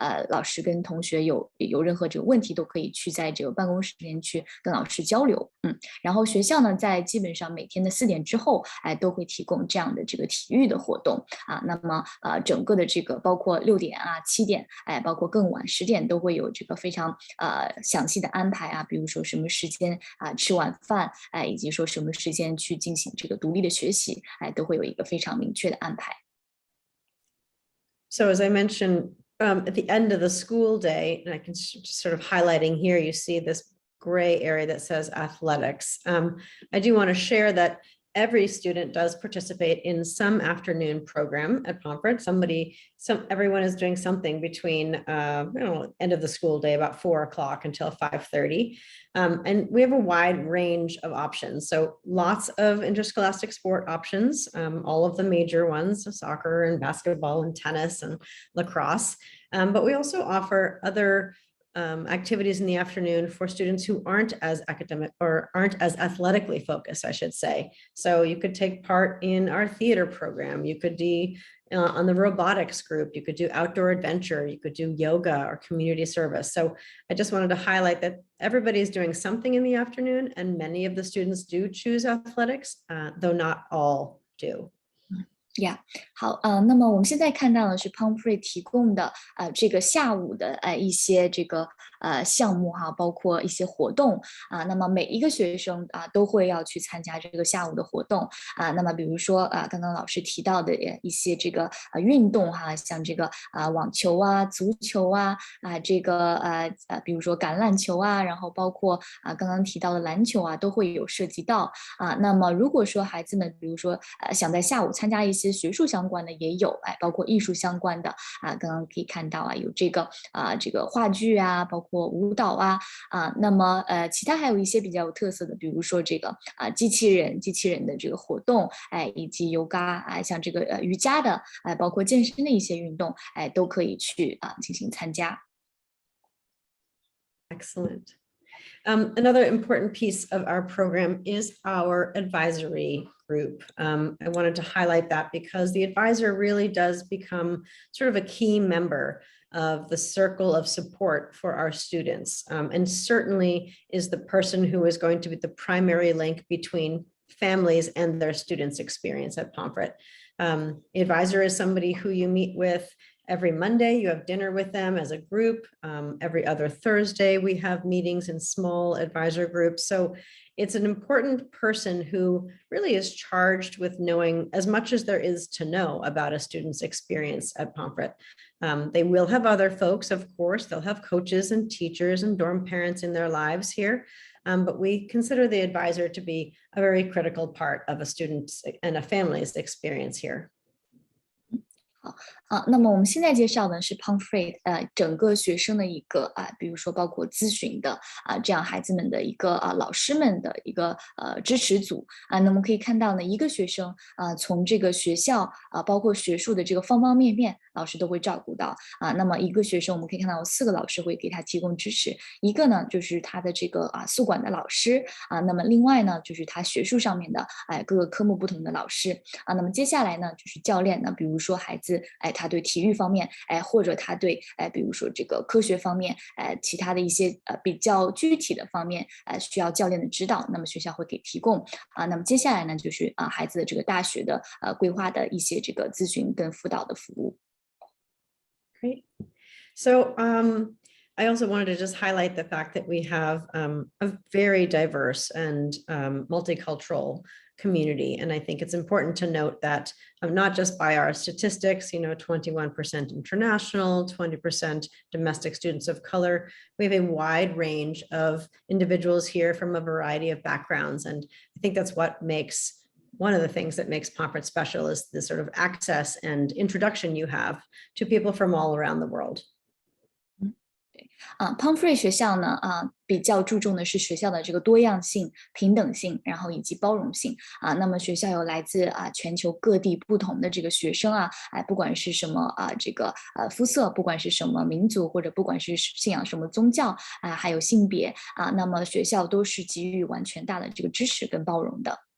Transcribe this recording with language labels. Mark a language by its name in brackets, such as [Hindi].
[Chinese] 老师跟同学有任何这个问题都可以去在这个办公室里面去跟老师交流然后学校呢在基本上每天的4点之后都会提供这样的这个体育的活动那么整个的这个包括6点7点包括更晚10点都会有这个非常详细的安排比如说什么时间吃晚饭以及说什么时间去进行这个独立的学习都会有一个非常明确的安排。 [English] So as I mentioned, at the end of the school day, and I can just sort of highlighting here, you see this gray area that says athletics. I do want to share that every student does participate in some afternoon program at Pomfret. Everyone is doing something between end of the school day, about 4 o'clock until 5:30. And we have a wide range of options. So lots of interscholastic sport options, all of the major ones, so soccer and basketball and tennis and lacrosse. But we also offer other activities in the afternoon for students who aren't as academic or aren't as athletically focused, I should say. So you could take part in our theater program. You could be on the robotics group. You could do outdoor adventure. You could do yoga or community service. So I just wanted to highlight that everybody's doing something in the afternoon, and many of the students do choose athletics, though not all do. [Chinese] 好那么我们现在看到的是 Pomfret 提供的这个下午的一些这个项目包括一些活动那么每一个学生都会要去参加这个下午的活动那么比如说刚刚老师提到的一些这个运动像这个网球足球这个比如说橄榄球然后包括刚刚提到的篮球都会有涉及到那么如果说孩子们比如说想在下午参加一些学术相关的也有包括艺术相关的刚刚可以看到有这个话剧包括舞蹈那么其他还有一些比较有特色的，比如说这个机器人的这个活动以及yoga像这个瑜伽的包括健身的一些运动都可以去进行参加。 [English] Excellent. Another important piece of our program is our advisory group. I wanted to highlight that because the advisor really does become sort of a key member of the circle of support for our students, and certainly is the person who is going to be the primary link between families and their students' experience at Pomfret. The advisor is somebody who you meet with every Monday. You have dinner with them as a group. Every other Thursday, we have meetings in small advisor groups. So it's an important person who really is charged with knowing as much as there is to know about a student's experience at Pomfret. They will have other folks, of course. They'll have coaches and teachers and dorm parents in their lives here. But we consider the advisor to be a very critical part of a student's and a family's experience here. [Chinese] 那么我们现在介绍的是 Pomfret 整个学生的一个比如说包括咨询的这样孩子们的一个老师们的一个支持组那么可以看到呢，一个学生从这个学校包括学术的这个方方面面，老师都会照顾到那么一个学生我们可以看到有4个老师会给他提供支持，一个呢就是他的这个宿管的老师那么另外呢就是他学术上面的各个科目不同的老师那么接下来呢就是教练呢，比如说孩子他对体育方面或者他对比如说这个科学方面其他的一些比较具体的方面需要教练的指导，那么学校会给提供那么接下来呢就是孩子的这个大学的规划的一些这个咨询跟辅导的服务。 [English] Great. So I also wanted to just highlight the fact that we have a very diverse and multicultural community. And I think it's important to note that not just by our statistics, 21% international, 20% domestic students of color, we have a wide range of individuals here from a variety of backgrounds. And I think that's one of the things that makes Pomfret special is the sort of access and introduction you have to people from all around the world. [Chinese] Pomfret 学校呢，比较注重的是学校的这个多样性、平等性，然后以及包容性那么学校有来自全球各地不同的这个学生不管是什么这个肤色，不管是什么民族，或者不管是信仰什么宗教还有性别那么学校都是给予完全大的这个支持跟包容的。